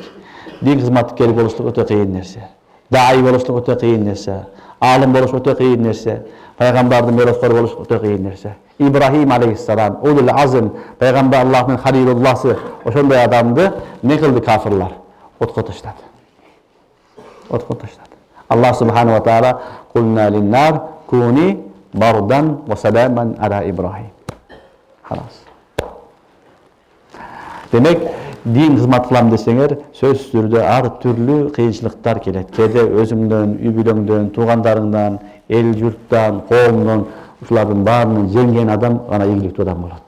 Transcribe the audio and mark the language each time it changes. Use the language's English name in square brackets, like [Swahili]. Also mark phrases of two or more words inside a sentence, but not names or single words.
[Kyrgyz] Дин кызматкери болуштук өтө кыйын нерсе. Даи болуштук өтө кыйын нерсе. Алым болуш өтө кыйын нерсе. Пайгамбардын мероскору болуш өтө кыйын нерсе. Ибрахим алейхиссалам, [Arabic] أولو العزم, [Kyrgyz] пайгамбар Аллахтын халилулласы, ошондой адамды не кылды кафирлар? Отко таштады. Отко таштады. [Arabic] الله سبحانه وتعالى قلنا للنار كوني بردا وسلاما على إبراهيم. [Kyrgyz] Халас. Демек, дин кызмат кылам десеңер, сөзсүз түрдө ар түрлүү кыйынчылыктар келет. Кээде өзүңдөн, үй бүлөңдөн, туугандарыңдан, эл журттан, коомдон, ушулардын баарынан жеңген адам гана ийгиликтүү адам болот.